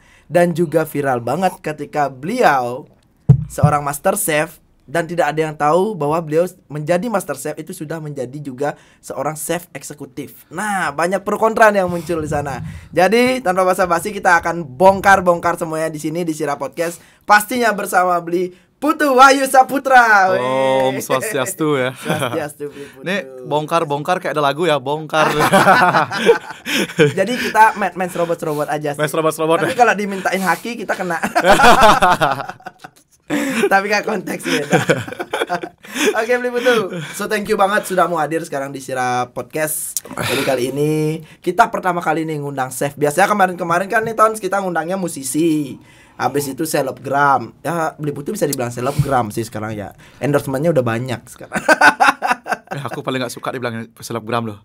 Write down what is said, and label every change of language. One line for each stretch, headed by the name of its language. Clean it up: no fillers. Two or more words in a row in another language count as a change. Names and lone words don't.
Indonesian: Dan juga viral banget ketika beliau seorang master chef, dan tidak ada yang tahu bahwa beliau menjadi master chef itu sudah menjadi juga seorang chef eksekutif. Nah, banyak pro kontra yang muncul di sana. Jadi, tanpa basa-basi kita akan bongkar-bongkar semuanya di sini di Sira Podcast. Pastinya bersama beli Putu Wahyu Saputra. Om Swastiastu ya. Swastiastu Putu. Ini bongkar-bongkar kayak ada lagu ya, bongkar. Jadi kita main robot-robot aja sih. Main robot-robot. Tapi kalau dimintain haki kita kena. Tapi gak konteksnya. Oke, beli Putu.
English: So thank you
Indonesian: banget sudah mau hadir sekarang di Sira Podcast. Jadi kali ini kita pertama kali nih ngundang chef. Biasanya kemarin-kemarin kan nih Tons kita ngundangnya musisi. Habis itu selebgram. Ya beli Putu bisa dibilang selebgram sih sekarang ya. Endorsementnya udah banyak sekarang. Aku paling gak suka dibilang selebgram loh.